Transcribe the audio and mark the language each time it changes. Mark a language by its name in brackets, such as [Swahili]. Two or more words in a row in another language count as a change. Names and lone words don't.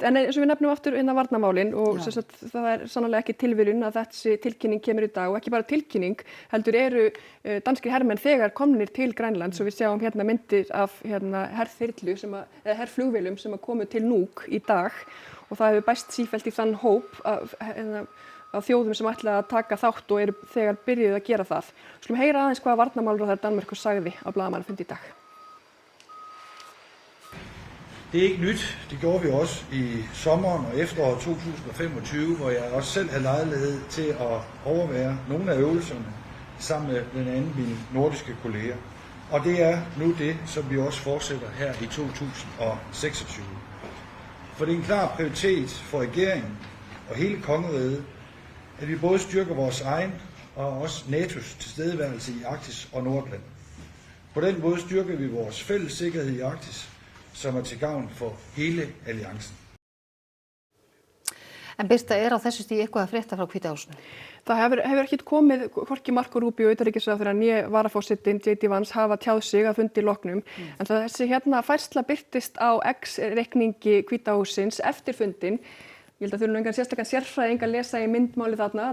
[Icelandic] En eins og við nefnum aftur varnarmálin og það er sannarlega ekki tilviljun að þessi tilkynning kemur í dag og ekki bara tilkynning, heldur eru danskir hermenn þegar komnir til Grænlands og við sjáum hérna myndir af herþyrlu eða herflugvélum sem komu til Nuuk í dag og það hefur bæst sífellt í þann hóp af þjóðum sem ætla að taka þátt og eru þegar byrjuð að gera það. Skulum heyra aðeins hvað varnarmálaráðherra Danmerkur sagði á blaðamannafundi í dag. [Danish] Det er ikke nyt. Det gjorde vi også i sommeren og efteråret 2025, hvor jeg også selv havde lejlighed til at overvære nogle af øvelserne sammen med blandt andet mine nordiske kolleger. Og det er nu det, som vi også fortsætter her i 2026. For det er en klar prioritet for regeringen og hele kongeriget, at vi både styrker vores egen og også NATO's tilstedeværelse i Arktis og Nordatlanten. På den måde styrker vi vores fælles sikkerhed i Arktis, som er til gavn for hele alliancen. [Icelandic] En Birta, á þessu stigi eitthvað að frétta frá Hvíta húsinu? Það hefur ekkert komið, hvorki Marco Rubio, utanríkisráðherra né varaforsetinn J.D. Vance hafa tjáð sig að fundi loknum. En þessi færsla birtist á X-reikningi Hvíta hússins eftir fundin. Ég held að þurfum engan sérstakann sérfræðing að lesa í myndmáli þarna.